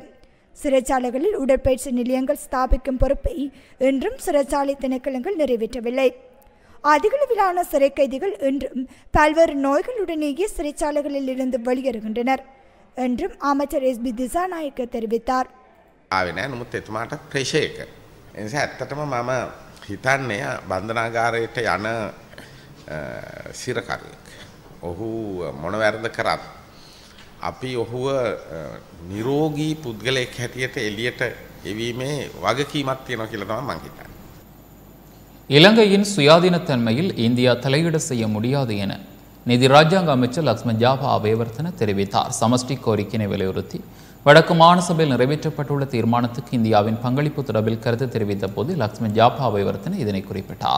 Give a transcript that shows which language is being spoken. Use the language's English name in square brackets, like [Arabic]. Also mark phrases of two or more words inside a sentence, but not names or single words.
[Tamil] சிறைச்சாலைகளில் உடற்பயிற்சி நிலையங்கள் ஸ்தாபிக்கும் பொறுப்பை இன்றும் சிறைச்சாலை திணைக்களங்கள் நிறைவேற்றவில்லை. அதிகளவிலான சிறை கைதிகள் இன்றும் பல்வேறு நோய்களுடனேயே சிறைச்சாலைகளில் இருந்து வெளியேறுகின்றனர் என்றும் அமைச்சர் எஸ்.பி. திசாநாயக்க தெரிவித்தார். [Sinhala] නමුත් එතුමාට ප්‍රේශයක. එනිසා ඇත්තටම මම හිතන්නේ බන්ධනාගාරයට යන සිරකරුවෙක්. ඔහු මොන වැරද්ද කරත් අපි ඔහුව නිරෝගී පුද්ගලයෙක් හැටියට එළියට එවීමේ වගකීමක් තියෙනවා කියලා තමයි මම හිතන්නේ. [Tamil] இலங்கையின் சுயாதீனத்தன்மையில் இந்தியா தலையீடு செய்ய முடியாது என நிதி ராஜாங்க அமைச்சர் லக்ஷ்மன் ஜாபா அபேவர்த்தன தெரிவித்தார். சமஷ்டி கோரிக்கையை வலியுறுத்தி வடக்கு மாநிலசபையில் நிறைவேற்றப்பட்டுள்ள தீர்மானத்துக்கு இந்தியாவின் பங்களிப்பு தொடர்பில் கருத்து தெரிவித்த போது லக்ஷ்மன் ஜாபா அபேவர்த்தன இதனை குறிப்பிட்டார்.